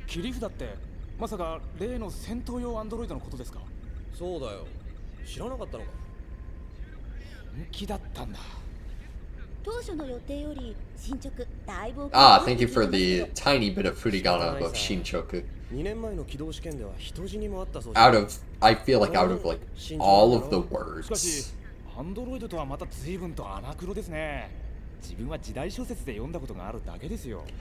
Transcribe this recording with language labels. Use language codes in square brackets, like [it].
[ja] 切り札ってまさか例の戦闘用アンドロイドのことですか？そうだよ。知らなかったのか。本気だったんだ。当初の予定より進捗だいぶ。 [en] Ah, thank you for the tiny bit of furigana of Shinchoku. [ja] 2年前の起動試験では人死にもあったそうじゃ。 [en] Out of, I feel like out of like all of the [ja] しかしアンドロイドとはまた随分と穴黒ですね。自分は時代小説で読んだことがあるだけですよ。